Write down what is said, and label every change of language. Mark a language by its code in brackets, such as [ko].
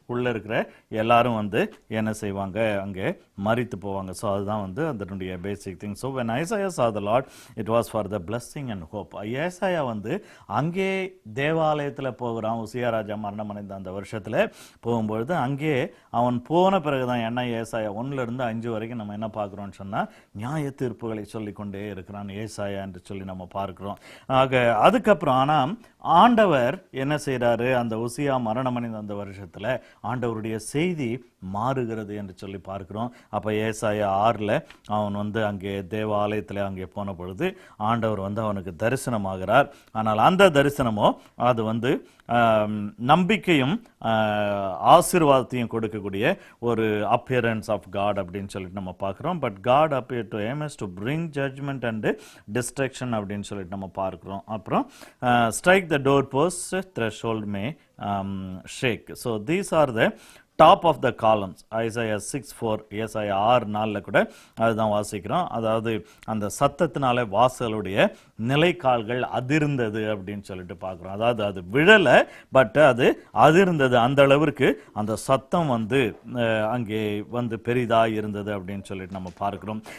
[ta] உள்ளே இருக்கிற எல்லாரும் வந்து என்ன செய்வாங்க, அங்கே மரித்து போவாங்க. ஸோ அதுதான் வந்து அதனுடைய basic thing. [en] So when Isaiah saw the Lord, it was for the blessing and hope. [ta] ஏசாயா வந்து அங்கே தேவாலயத்தில் போகிறான். உசியா ராஜா மரணம் அடைந்த அந்த வருஷத்தில் போகும்பொழுது அங்கே அவன் போன பிறகு தான் என்ன ஏசாயா 1-5 வரைக்கும் நம்ம என்ன பார்க்குறோம்னு சொன்னால் நியாய தீர்ப்புகளை சொல்லிக்கொண்டே இருக்கிறான் ஏசாயா என்று சொல்லி நம்ம பார்க்கிறோம். ஆக அதுக்கப்புறம் ஆனால் ஆண்டவர் என்ன செய்கிறாரு, அந்த உசியா மரணமடைந்த அந்த வருஷத்தில் ஆண்டவருடைய செய்தி மாறுகிறது என்று சொல்லி பார்க்கிறோம். அப்போ ஏசாயா 6 அவன் வந்து அங்கே தேவாலயத்தில் அங்கே போன பொழுது ஆண்டவர் வந்து அவனுக்கு தரிசனமாகிறார். ஆனால் அந்த தரிசனமோ அது வந்து நம்பிக்கையும் ஆசீர்வாதத்தையும் கொடுக்கக்கூடிய ஒரு [en] appearance of God [ta] அப்படின்னு சொல்லிட்டு நம்ம பார்க்குறோம். [en] but God appeared to him as to bring judgment and destruction [ta] அப்படின்னு சொல்லிட்டு நம்ம பார்க்குறோம். அப்புறம் [en] strike the door posts, threshold may shake. So these are the top of the columns. Isaiah 6:4, ஏசாயா 6:4 [ta] கூட அதுதான் வாசிக்கிறோம். அதாவது அந்த சத்தத்தினால வாசலுடைய நிலைக்கால்கள் அதிர்ந்தது அப்படின்னு சொல்லிட்டு பார்க்குறோம். அதாவது அது விழலை, பட் அது அதிர்ந்தது. அந்த அளவிற்கு அந்த சத்தம் வந்து அங்கே வந்து பெரிதாக இருந்தது அப்படின்னு சொல்லிட்டு நம்ம பார்க்குறோம்.